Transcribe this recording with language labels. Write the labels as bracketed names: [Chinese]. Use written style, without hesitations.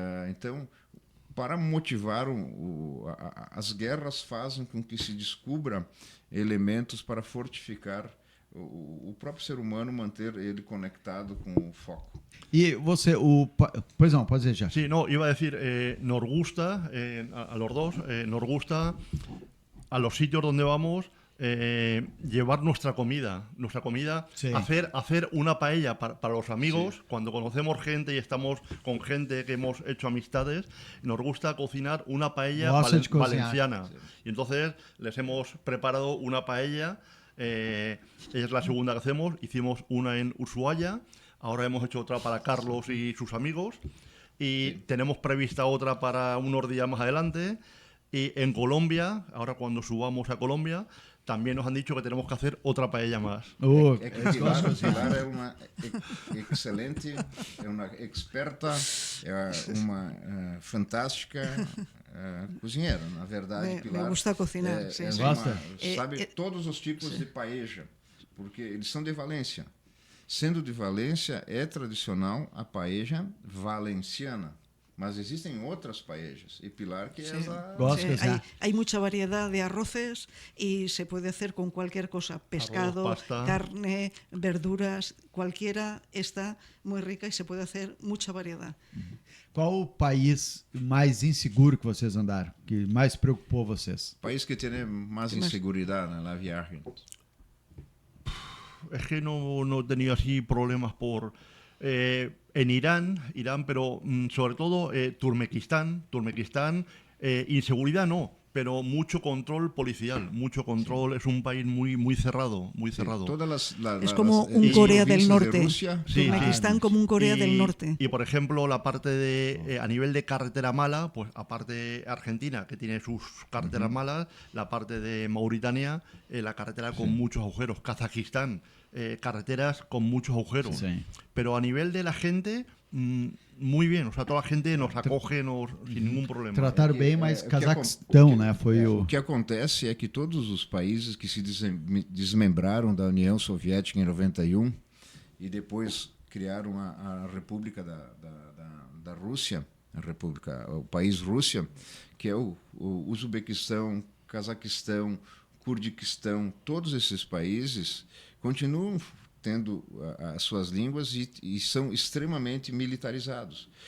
[Portuguese] Então, para motivar as guerras fazem com que se descubra elementos para fortificar o próprio ser humano, manter ele conectado com o foco. E você, pois não, pode dizer já. [Spanish] Sí, no, iba a decir, nos gusta, a los dos, nos gusta a los sitios donde vamos llevar nuestra comida, sí. hacer una paella para los amigos, sí. Cuando conocemos gente y estamos con gente que hemos hecho amistades, nos gusta cocinar una paella valenciana. Sí. Y entonces les hemos preparado una paella. Es la segunda que hacemos. Hicimos una en Ushuaia, ahora hemos hecho otra para Carlos y sus amigos y tenemos prevista otra para unos días más adelante. Y en Colombia, ahora cuando subamos a Colombia, también nos han dicho que tenemos que hacer otra paella más. [Portuguese] Pilar é uma excelente, é uma experta, é uma fantástica cozinheira. Na verdade, Pilar [Spanish] me gusta cocinar. [Portuguese] Sabe todos os tipos de paella, porque eles são de Valência. Sendo de Valência, é tradicional a paella valenciana. [Spanish] Mas existen otras paellas y Pilar que es hay mucha variedad de arroces y se puede hacer con cualquier cosa, pescado, arroz, carne, verduras, cualquiera está muy rica y se puede hacer mucha variedad. [Portuguese] Qual o país mais inseguro que vocês andaram, que mais preocupou vocês? [Spanish] País que tiene más inseguridad en la viaje. Es que no he tenido así problemas por... en Irán, pero sobre todo Turkmenistán, inseguridad no, pero mucho control policial, mucho control. Sí. Es un país muy cerrado, muy cerrado. Es como un Corea del Norte. Turkmenistán como un Corea del Norte. Y por ejemplo, la parte de a nivel de carretera mala, pues aparte de Argentina, que tiene sus carreteras malas, la parte de Mauritania, la carretera con muchos agujeros. Kazajistán, carreteras con muchos agujeros. Sí. Pero a nivel de la gente, muy bien. O sea, toda la gente nos acoge sin ningún problema. [Portuguese] Tratar bem, mas Cazaquistão, né? O que acontece é que todos os países que se desmembraram da União Soviética em 91 e depois criaram a República da Rússia, o país Rússia, que é o Uzbequistão, Cazaquistão, Curdiquistão, todos esses países continuam tendo as suas línguas e são extremamente militarizados.